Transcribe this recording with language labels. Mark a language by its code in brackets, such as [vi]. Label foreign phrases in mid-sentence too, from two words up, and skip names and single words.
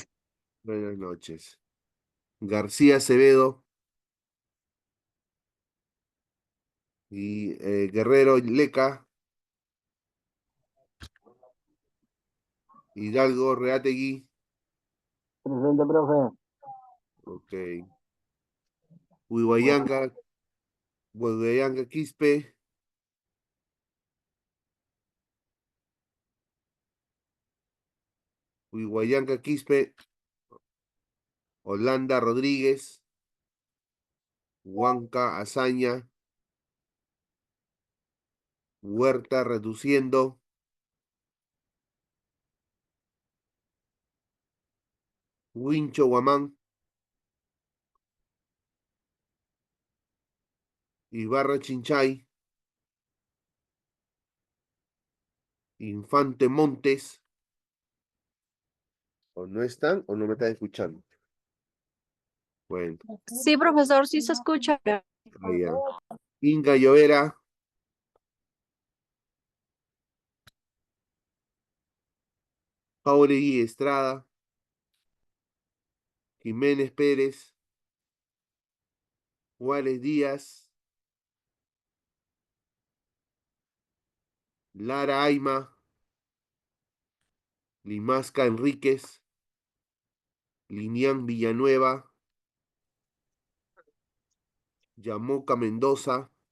[es] Buenas noches. García Acevedo. Y Guerrero Leca. Hidalgo Reategui. Presente, profe. Ok. Huihuayanga. Huihuayanga Quispe. Huihuayanga Quispe. Holanda Rodríguez. Huanca Azaña. Huerta reduciendo. Wincho Guamán. Ibarra Chinchay. Infante Montes. O no están o no me están escuchando. Bueno, Sí, profesor, sí se escucha. allá. Inga Llovera. Jauregui Estrada. Jiménez Pérez. Juárez Díaz. Lara Aima. Limasca Enríquez. Linian Villanueva. Yamoca Mendoza.